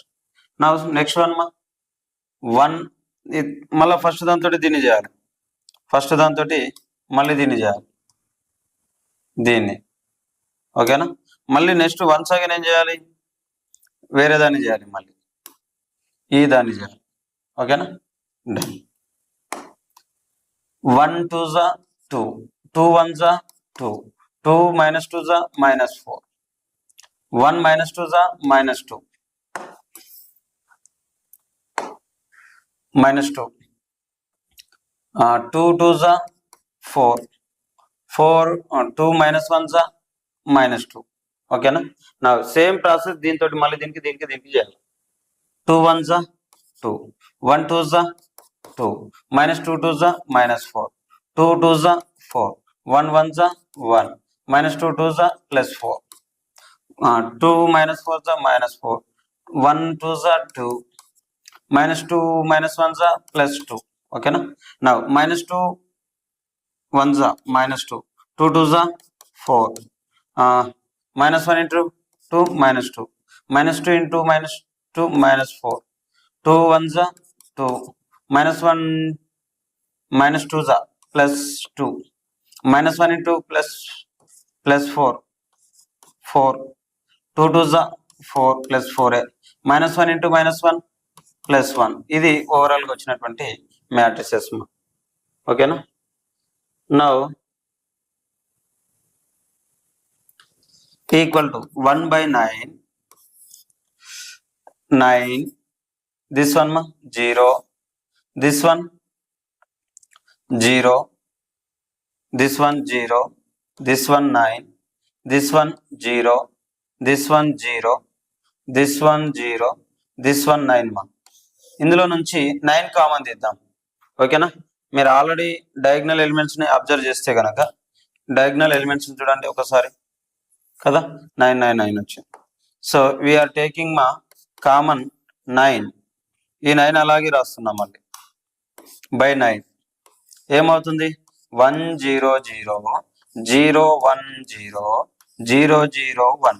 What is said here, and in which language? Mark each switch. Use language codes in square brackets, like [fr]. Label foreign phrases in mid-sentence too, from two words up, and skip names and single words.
[te] నా [en] next one [te] మా 1 మళ్ళీ ఫస్ట్ దాంతో దీన్ని చేయాలి, ఫస్ట్ దాంతో మళ్ళీ దీన్ని చేయాలి, దీన్ని. ఓకేనా? మళ్ళీ [en] next ones again [te] ఏం చేయాలి, వేరే దాన్ని చేయాలి, మళ్ళీ ఈ దాన్ని చేయాలి. ఓకేనా? 1 2 జా 2 2 1 జా 2 2 minus 2 జా minus 4 1 minus 2 జా minus 2 minus 2 2 2 జా 4 4 2 minus 1 జా minus 2. ఓకేనా? నా [en] same process [te] దీంతో మళ్ళీ దీనికి చేయాలి. 2 1 జా 2 1 2 జా 2 minus 2 2 జా minus 4 2 2 జా 4 1 1 జా 1 minus 2 2 జా plus 4 2 minus 4 జా minus 4 1 2 జా 2 minus 2 minus 1 జా plus 2. ఓకేనా? [en] నా minus 2 1 జా minus 2 2 2 జా 4 minus 1 into 2 minus 2 minus 2 into minus 2 minus 4 2 1 జా 2 minus 1 minus 2 జా plus 2 minus 1 into plus 4 4 2 2 జా 4 plus 4 minus 1 into minus 1 plus 1. [te] ఇది ఓవరాల్ గా వచ్చినటువంటి మ్యాట్రిసెస్. ఓకేనా? [en] now equal to 1 by 9 9 this one ma 0 this one 0 this one 0 this one 9 this one 0 this one 0 this one 0 this one 9 ma. [te] ఇందులో నుంచి 9 కామన్ తీద్దాం. ఓకేనా? మీరు [en] already diagonal elements [te] ని అబ్జర్వ్ చేస్తే కనుక [en] diagonal elements [te] చూడండి ఒకసారి. కదా, 9 వచ్చింది. [en] so we are taking [te] మా కామన్ 9, ఈ 9 అలాగే రాస్తున్నాం మళ్ళీ బై 9 ఏమవుతుంది 100 010 001.